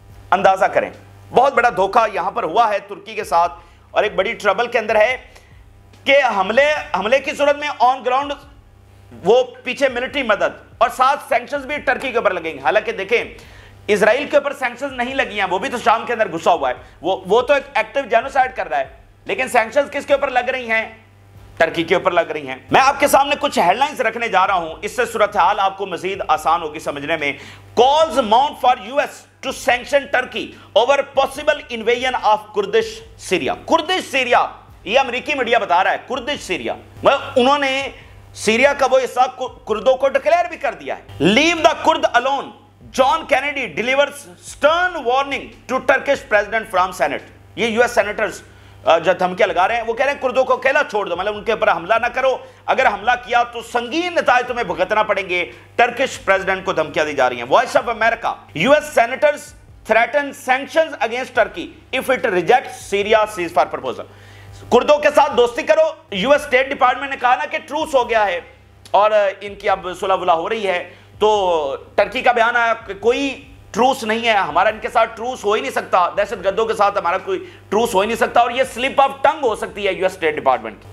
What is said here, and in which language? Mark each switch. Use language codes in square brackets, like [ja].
[ur] اندازہ کریں، بہت بڑا دھوکہ یہاں پر ہوا ہے ترکی کے ساتھ، اور ایک بڑی ٹربل کے اندر ہے کہ حملے کی صورت میں آن گراؤنڈ وہ پیچھے ملٹری مدد اور ساتھ سینکشنز بھی ٹرکی کے اوپر لگیں گے. حالانکہ دیکھیں اسرائیل کے اوپر سینکشنز نہیں لگی ہیں، وہ بھی تو شام کے اندر گھسا ہوا ہے، وہ تو ایک ایکٹیو جینوسائیڈ کر رہا ہے، لیکن سینکشنز کس کے اوپر لگ رہی ہیں؟ ٹرکی کے اوپر لگ رہی ہیں. میں آپ کے سامنے کچھ ہیڈ لائنز رکھنے جا رہا ہوں، اس سے صورتحال آپ کو مزید آسان ہوگی سمجھنے میں. [en] Calls mount for US to sanction Turkey over possible invasion of Kurdish Syria. [ur] کردش Syria, یہ امریکی میڈیا بتا رہا ہے کردش سیریا، انہوں نے سیریا کا وہ حصہ کردوں کو ڈکلیئر بھی کر دیا ہے. [en] Leave the Kurd alone. John Kennedy delivers stern warning to Turkish president from Senate. [ur] یہ US senators جو دھمکیاں لگا رہے ہیں، وہ کہہ رہے ہیں کردوں کو اکیلا چھوڑ دو، مطلب ان کے اوپر حملہ نہ کرو، اگر حملہ کیا تو سنگین نتائج تمہیں بھگتنا پڑیں گے. ٹرکش پریزیڈنٹ کو دھمکیاں دی جا رہی ہیں. Voice of America. [en] US senators threaten sanctions against Turkey if it rejects Syria ceasefire proposal. [ur] کردوں کے ساتھ دوستی کرو. US اسٹیٹ ڈپارٹمنٹ نے کہا نا کہ ٹروس ہو گیا ہے اور ان کی اب صلح ولا ہو رہی ہے، تو ٹرکی کا بیان آیا کہ کوئی ٹروس نہیں ہے، ہمارا ان کے ساتھ ٹروس ہو ہی نہیں سکتا، دہشت گردوں کے ساتھ ہمارا کوئی ٹروس ہو ہی نہیں سکتا، اور یہ سلپ آف ٹنگ ہو سکتی ہے US اسٹیٹ ڈپارٹمنٹ.